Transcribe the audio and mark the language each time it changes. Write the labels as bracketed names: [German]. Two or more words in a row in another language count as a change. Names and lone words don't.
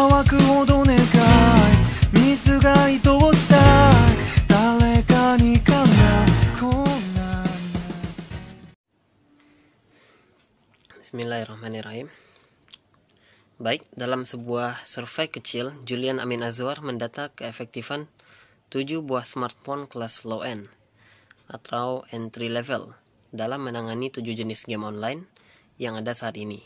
[Arabic] くほど願いミスが意図を伝え誰かにかなこんな بسم الله الرحمن الرحيم. [Indonesian] Baik, dalam sebuah survei kecil, Julian Amin Azwar mendata keefektifan 7 buah smartphone kelas [English] low end [Indonesian] atau [English] entry level [Indonesian] dalam menangani 7 jenis [English] game online [Indonesian] yang ada saat ini.